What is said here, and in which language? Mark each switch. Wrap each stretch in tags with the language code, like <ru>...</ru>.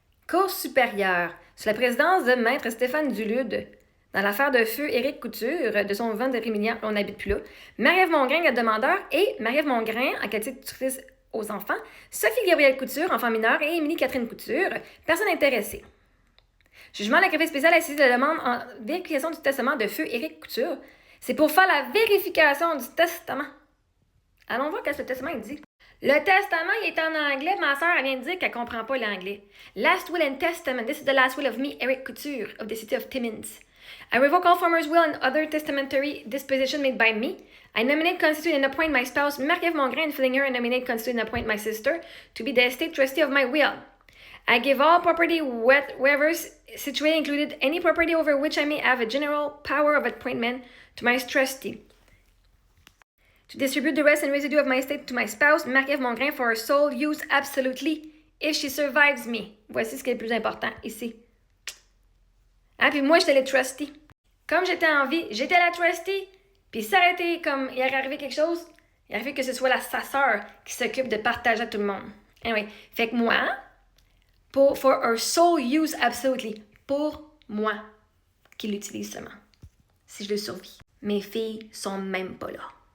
<fr>Cour supérieure, sous la présidence de Maître Stéphane Dulude, dans l'affaire de feu Éric Couture, de son vent de Rémillian, on n'habite plus là, Marie-Ève Mongrain, la demandeur, et Marie-Ève Mongrain, en qualité de tutrice aux enfants, Sophie Gabrielle Couture, enfant mineur, et Émilie Catherine Couture, personne intéressée. Jugement de la greffe spéciale assise de la demande en vérification du testament de feu Éric Couture. C'est pour faire la vérification du testament. Allons voir ce que le testament dit. Le testament, il est en anglais. Ma soeur, elle vient de dire qu'elle comprend pas l'anglais.</fr> <en>Last will and testament. This is the last will of me, Éric Couture, of the city of Timmins. I revoke all former's will and other testamentary disposition made by me. I nominate, constitute, and appoint my spouse, Marie-Ève Mongrain, and filling her, and nominate, constitute, and appoint my sister to be the estate trustee of my will. I give all property wherever situated, included any property over which I may have a general power of appointment, to my trustee. To distribute the rest and residue of my estate to my spouse, Marie-Ève Mongrain, for her sole use absolutely, if she survives me.</en> <fr>Voici ce qui est le plus important ici. Ah, puis moi, j'étais le trustee. Comme j'étais en vie, j'étais la trustee. Puis ça aurait été comme, il aurait arrivé quelque chose, il arrive que ce soit sa sœur qui s'occupe de partager à tout le monde. Anyway, fait que moi,</fr> <en>for her sole use absolutely,</en> <fr>pour moi, qui l'utilise seulement. Si je le survis. Mes filles sont même pas là.</fr>